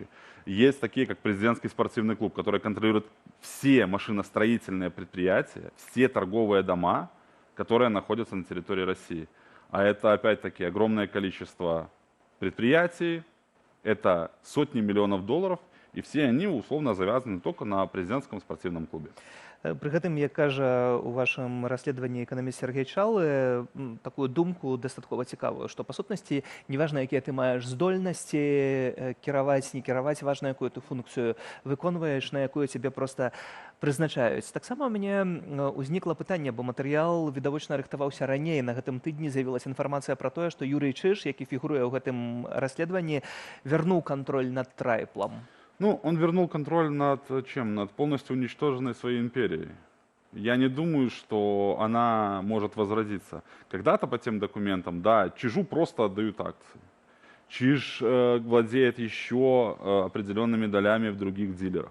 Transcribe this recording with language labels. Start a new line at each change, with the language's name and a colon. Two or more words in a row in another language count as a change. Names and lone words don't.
Russian: Есть такие, как президентский спортивный клуб, который контролирует все машиностроительные предприятия, все торговые дома, которые находятся на территории России. А это, опять-таки, огромное количество предприятий, это сотни миллионов долларов, И все они условно завязаны только на президентском спортивном клубе.
Belarusian: Пры гэтым, як кажа у вашым расследаванні эканаміст Сергей Чалы, такую думку дастаткова цікавую, што па сутнасці неважна, якія ты маеш здольнасці кіраваць, не кіраваць, важна, якую ты функцыю выконваеш, на якую цябе проста прызначаюць. Таксама у мяне ўзнікла пытанне, бо матэрыял відавочна рыхтаваўся раней. На гэтым тыдні з'явілася інфармацыя пра тое, што Юрый Чыж, які фігуруе ў гэтым расследаванні, вярнуў кантроль над Трайплам.
Russian: Ну, он вернул контроль над чем? Над полностью уничтоженной своей империей. Я не думаю, что она может возродиться. Когда-то по тем документам, да, Чижу просто отдают акции. Чиж владеет еще определенными долями в других дилерах.